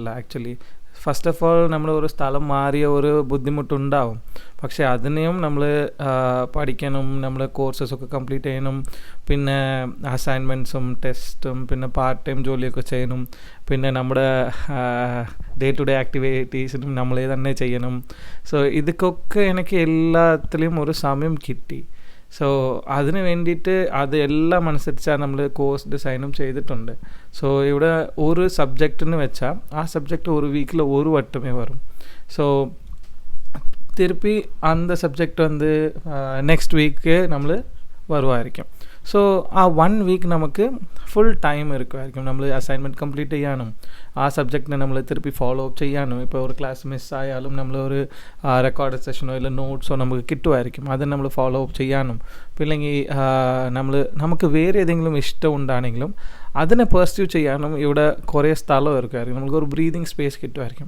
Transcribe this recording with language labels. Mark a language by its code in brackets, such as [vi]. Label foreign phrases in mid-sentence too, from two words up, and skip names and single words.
[en] actually first of all [ml] നമ്മൾ ഒരു സ്ഥലം മാറിയ ഒരു ബുദ്ധിമുട്ടുണ്ടാവും, പക്ഷേ അതിനെയും നമ്മൾ പഠിക്കണം, നമ്മൾ കോഴ്സസൊക്കെ കംപ്ലീറ്റ് ചെയ്യണം, പിന്നെ അസൈൻമെൻറ്റ്സും ടെസ്റ്റും പിന്നെ [en] part time [ml] ജോലിയൊക്കെ ചെയ്യണം, പിന്നെ നമ്മുടെ [en] day to day [ml] ആക്ടിവിറ്റീസിനും നമ്മളെ തന്നെ ചെയ്യണം. സോ ഇതൊക്കെ എനിക്ക് എല്ലാത്തിലും ഒരു സമയം കിട്ടി. സോ അതിന് വേണ്ടിയിട്ട് അത് എല്ലാം അനുസരിച്ചാണ് നമ്മൾ കോഴ്സ് ഡിസൈനും ചെയ്തിട്ടുണ്ട്. സോ ഇവിടെ ഒരു സബ്ജക്റ്റിന് വെച്ചാൽ ആ സബ്ജക്റ്റ് ഒരു വീക്കിൽ ഒരു വട്ടമേ വരും. [ta] സോ திருப்பி அந்த சப்ஜெக்ட் வந்து [en] next week [ml] നമ്മൾ വരുമായിരിക്കും. സോ ആ 1 വീക്ക് നമുക്ക് [en] full time [ml] ഇരിക്കുമായിരിക്കും. നമ്മൾ അസൈൻമെൻറ്റ് കംപ്ലീറ്റ് ചെയ്യാനും ആ സബ്ജക്റ്റിനെ നമ്മൾ തിരുപ്പി [en] follow up [ml] ചെയ്യാനും, ഇപ്പോൾ ഒരു ക്ലാസ് മിസ്സായാലും നമ്മൾ ഒരു റെക്കോർഡ് സെഷനോ ഇല്ല നോട്ട്സോ നമുക്ക് കിട്ടുമായിരിക്കും, അത് നമ്മൾ [en] follow up [ml] ചെയ്യാനും, ഇല്ലെങ്കിൽ നമുക്ക് വേറെ ഏതെങ്കിലും ഇഷ്ടം ഉണ്ടാണെങ്കിലും അതിനെ പെർസ്യൂ ചെയ്യാനും ഇവിടെ കുറേ സ്ഥലം ഇരിക്കുമായിരിക്കും, നമുക്കൊരു [en] breathing space [ml] കിട്ടുമായിരിക്കും.